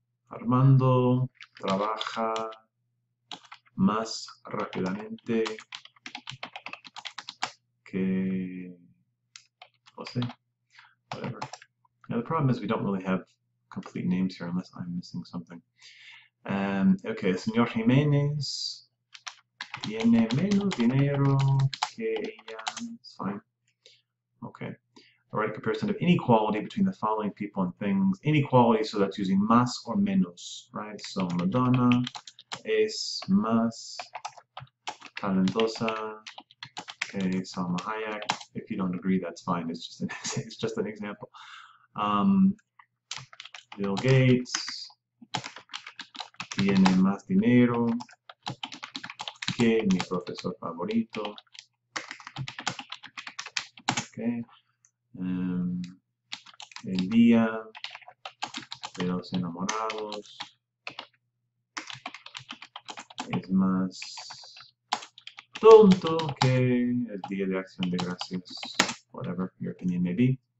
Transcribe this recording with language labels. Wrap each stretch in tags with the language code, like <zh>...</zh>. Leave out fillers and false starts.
<es>Armando trabaja más rápidamente que Jose, whatever.</es> <en>Now the problem is we don't really have complete names here unless I'm missing something.</en> <es>Okay, Señor Jiménez tiene menos dinero que ella.</es> <en>It's fine. Okay. All right, comparison of inequality between the following people and things. Inequality, so that's using más or menos, right? So</en> <es>Madonna es más talentosa que Salma Hayek.</es> <en>If you don't agree, that's fine. It's just an example.</en> <es>Bill Gates tiene más dinero que mi profesor favorito.</es> <en>Okay.</en> <es>El día de los enamorados es más tonto que el día de acción de gracias,</es> <en>whatever your opinion may be.</en>